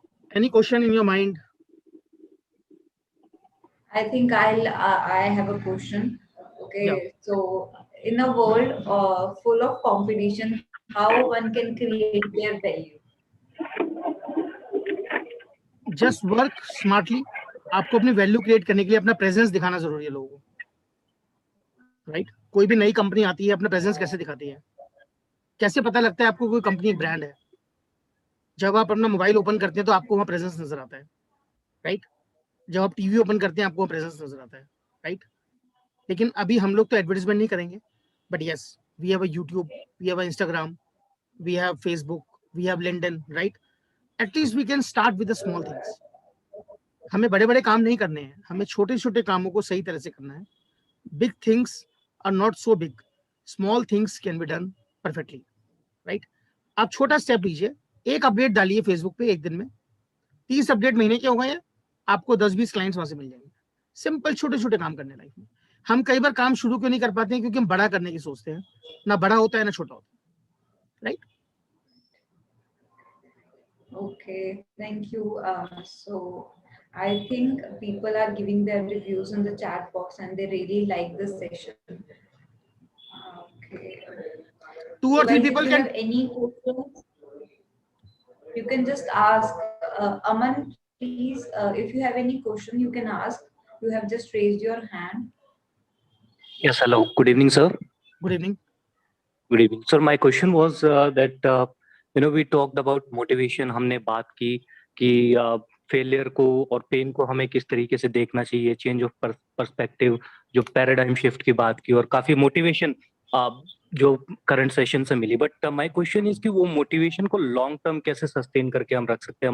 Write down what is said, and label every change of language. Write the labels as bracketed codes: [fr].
[en] Any question in your mind? I think I have a question. Okay, Yeah. so in a world full of competition, how one can create their value? Just work smartly. [hi] आपको अपनी value create करने के लिए अपना presence दिखाना जरूरी है लोगों को, राइट? कोई भी नई कंपनी आती है, अपना प्रेजेंस कैसे दिखाती है? कैसे पता लगता है आपको कोई कंपनी एक ब्रांड है? जब आप अपना मोबाइल ओपन करते हैं तो आपको वहाँ प्रेजेंस नजर आता है, राइट? जब आप टीवी ओपन करते हैं आपको वहाँ प्रेजेंस नजर आता है, राइट? लेकिन अभी हम लोग तो एडवर्टाइजमेंट नहीं करेंगे, [en] But yes, we have a YouTube, we have a Instagram, we have Facebook, we have LinkedIn, right? At least we can start with the small things. [hi] हमें बड़े बड़े काम नहीं करने हैं, हमें छोटे छोटे कामों को सही तरह से करना है. [en] Big things are not so big, small things can be done perfectly, right? [hi] आप छोटा स्टेप लीजिए, एक अपडेट डालिए फेसबुक पे एक दिन में, 30 अपडेट महीने के हो गए, आपको 10-20 क्लाइंट्स वहां से मिल जाएंगे. सिंपल छोटे छोटे काम करने लाइफ में. हम कई बार काम शुरू क्यों नहीं कर पाते हैं? क्योंकि हम बड़ा करने की सोचते हैं. ना बड़ा होता है ना छोटा होता है, right? [en] Okay, thank you. So I think people are giving their reviews in the chat box and they really like this session. Okay. 2 or 3 guys, people if you can. have any questions, you can just ask. Aman, please, if you have any question, you can ask. You have just raised your hand. Yes, hello. Good evening, sir. Good evening. Good evening. Sir, my question was that we talked about motivation. [hi] हमने बात की कि failure को और pen को हमें किस तरीके से देखना चाहिए, चेंज ऑफ पर्सपेक्टिव, जो पैराडाइम शिफ्ट की बात की, और काफी मोटिवेशन जो करंट सेशन से मिली. [en] but my question is [hi] कि वो मोटिवेशन को लॉन्ग टर्म कैसे सस्टेन करके हम रख सकते हैं?